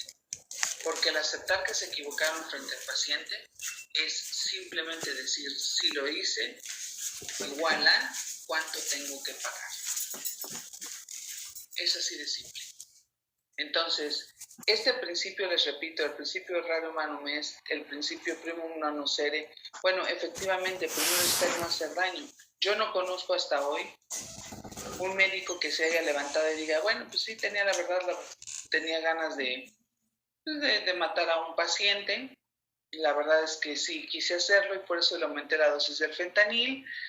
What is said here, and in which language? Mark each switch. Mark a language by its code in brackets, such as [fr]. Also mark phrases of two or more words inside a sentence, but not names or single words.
[es] Porque el aceptar que se equivocaron frente al paciente es simplemente decir, si lo hice, igual a cuánto tengo que pagar. Es así de simple. Entonces, este principio, les repito, el principio [la] errare humanum est, [es] el principio [la] primum non nocere, [es] bueno, efectivamente, primero está el no hacer daño. Yo no conozco hasta hoy un médico que se haya levantado y diga, bueno, pues sí, tenía la verdad, tenía ganas de matar a un paciente. La verdad es que sí, quise hacerlo y por eso le aumenté la dosis del fentanil.